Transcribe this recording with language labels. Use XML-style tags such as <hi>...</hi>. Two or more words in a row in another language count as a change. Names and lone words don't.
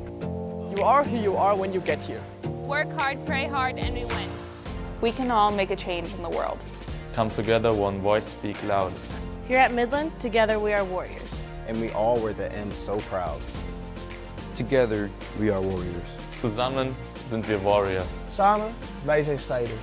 <en>You are who you are when you get here. Work hard, pray hard, and we win. We can all make a change in the world. Come together, one voice, speak loud. Here at Midland, together we are warriors. And we all wear the M so proud. Together, we are warriors.</en> <de>Zusammen sind wir Warriors.</de> <nl>Samen, wij zijn strijders.</nl>